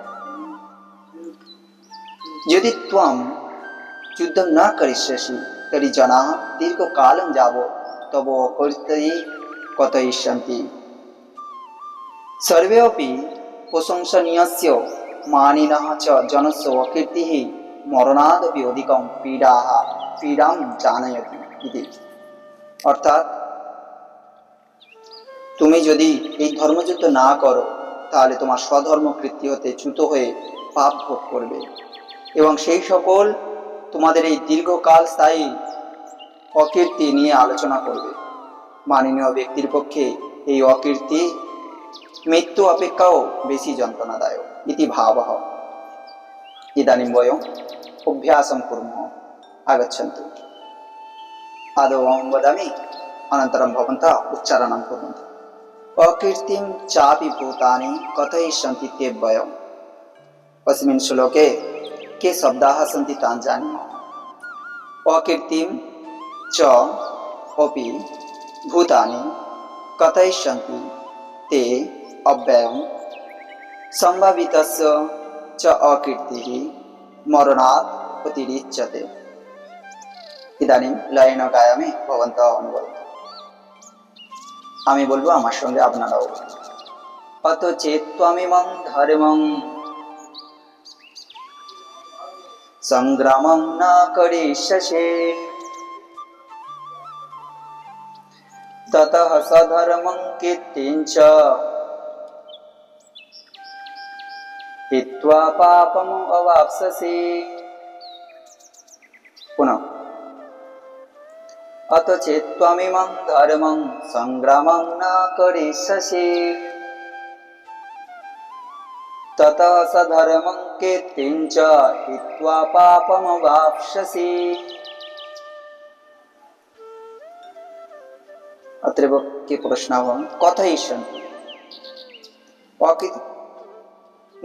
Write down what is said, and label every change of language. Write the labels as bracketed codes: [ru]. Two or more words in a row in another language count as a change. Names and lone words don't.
[sa] यदि त्वं युद्धं न करिष्यसि तर्हि जनाः दीर्घकालं यावत् तव अकीर्तिं कथयिष्यन्ति। सर्वे अपि प्रशंसनीयस्य मानिनः च जनस्य अकीर्तिः मरणादपि अधिकं पीडां जानयति इति। [bn] অর্থাৎ তুমি যদি এই ধর্মযুদ্ধ না করো তাহলে তোমার স্বধর্ম কৃত্য হতে চ্যুত হয়ে পাপ ভোগ করবে, এবং সেই সকল তোমাদের এই দীর্ঘকাল স্থায়ী অকীর্তি নিয়ে আলোচনা করবে। মাননীয় ব্যক্তির পক্ষে এই অকীর্তি মৃত্যু অপেক্ষাও বেশি যন্ত্রণাদায়ক [sa] इति भावः। ইদাनीं वयम् अभ्यासं कुर्मः। आगच्छन्तु, आदौ अहं वदामि, अनन्तरं भवन्तः उच्चारणं कुर्वन्तु। अकीर्तिं चापि भूतानि कथयिष्यन्ति ते व्ययाम्। अस्मिन् श्लोके के शब्दाः सन्ति तान् जानीमः। अकीर्तिं च अपि भूतानि कथयिष्यन्ति ते अव्ययम् सम्भावितस्य च अकीर्तिः मरणात् अतिरिच्यते। इदानीं लयेन गायामि, भवन्तः अनुबदन्तु। [bn] আমি বলবো, আমার সঙ্গে আপনারাও বলুন। [sa] अत चेत्त्वमिमं धर्मं संग्रामं न करिष्यसि ततः सधर्मं कीर्तिं च हित्वा पापम अवाप्स्यसि। পুনঃ, अत चेत्त्वमिमं धर्मं संग्रामं न करिष्यसि ततः सधर्मं कीर्तिं च हित्वा पापमवाप्स्यसि। अत्रैव के प्रश्नः कथयिष्यन्ति।